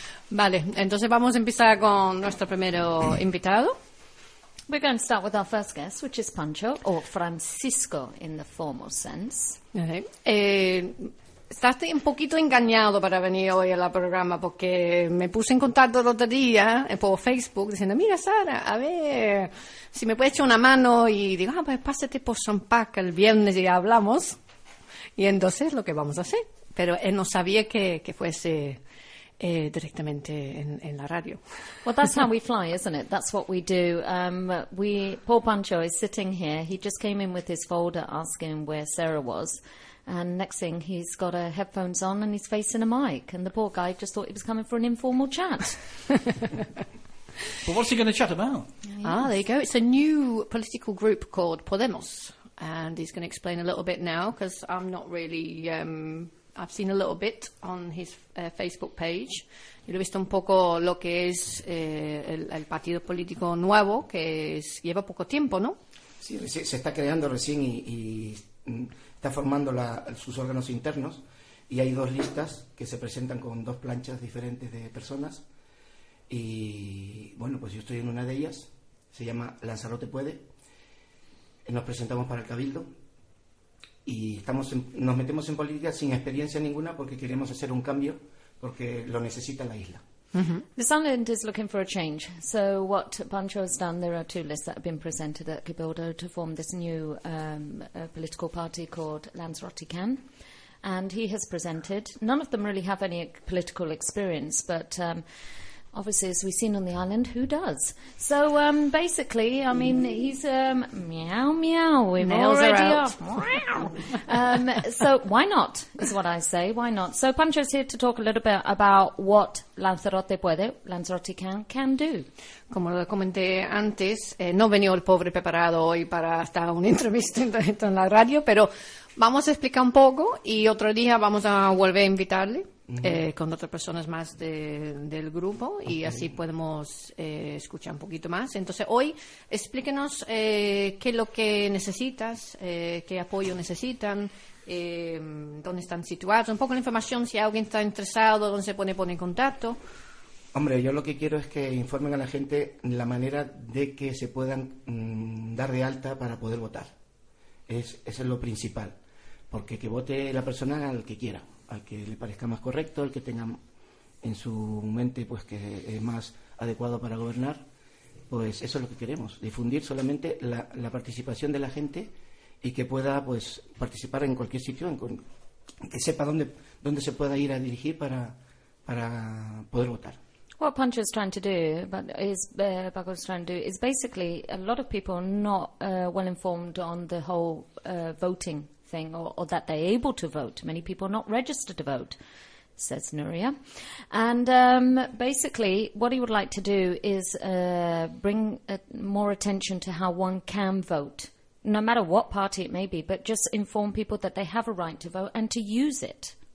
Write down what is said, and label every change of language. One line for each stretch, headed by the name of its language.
Spanish: Vale, entonces vamos a empezar con nuestro primero invitado.
English: We're going to start with our first guest, which is Pancho, or Francisco in the formal sense. Okay.
Spanish: Estás un poquito engañado para venir hoy al programa porque me puse en contacto el otro día por Facebook diciendo, mira Sara, a ver si me puedes echar una mano y digo, ah, pues pásate por Sun Park el viernes y ya hablamos. Y entonces lo que vamos a hacer. Pero él no sabía que fuese directamente en la radio.
English: Well, that's how we fly, isn't it? That's what we do. Paul Pancho is sitting here. He just came in with his folder asking where Sarah was. And next thing, he's got a headphones on and he's facing a mic. And the poor guy just thought he was coming for an informal chat. But what's he going to chat about? Yes. Ah, there you go. It's a new political group called Podemos. And he's going to explain a little bit now because I'm not really... I've seen a little bit on his Facebook page.
Spanish: Yo he visto un poco lo que es el partido político nuevo, que es, lleva poco tiempo, ¿no? Sí, se está creando recién y está formando sus órganos internos y hay dos listas que se presentan con dos planchas diferentes de personas y bueno, pues yo estoy en una de ellas, se llama Lanzarote Puede, nos presentamos para el Cabildo y nos metemos en política sin experiencia ninguna porque queremos hacer un cambio porque lo necesita la isla.
English: Mm-hmm. The Sunland is looking for a change. So what Pancho has done, there are two lists that have been presented at Cabildo to form this new political party called Lanzarote Can. And he has presented. None of them really have any political experience, but obviously, as we've seen on the island, who does? So basically, I mean, he's meow, meow. We've Nails already are out. So why not, is what I say. Why not? So Pancho's here to talk a little bit about what Lanzarote Puede, Lanzarote can do.
Spanish: Como lo comenté antes, no venía el pobre preparado hoy para estar una entrevista en la radio, pero vamos a explicar un poco y otro día vamos a volver a invitarle. Uh-huh. Con otras personas más del grupo y okay. Así podemos escuchar un poquito más. Entonces hoy explíquenos qué es lo que necesitas, qué apoyo necesitan, dónde están situados, un poco la información, si alguien está interesado, dónde se puede poner en contacto. Hombre, yo lo que quiero es que informen a la gente la manera de que se puedan dar de alta para poder votar. Eso es lo principal, porque que vote la persona al que quiera, al que le parezca más correcto, el que tenga en su mente pues que es más adecuado para gobernar, pues eso es lo que queremos, difundir solamente la participación de la gente y que pueda pues participar en cualquier sitio, que sepa dónde se pueda ir a dirigir para poder votar.
English: What Pancho is trying to do, but is Paco's trying to do, is basically a lot of people not well informed on the whole voting thing or that they're able to vote. Many people are not registered to vote. says Nuria. And basically, what he would like to do is bring more attention to how one can vote, no matter what party it may be, but just inform people that they have a right to vote and to use it.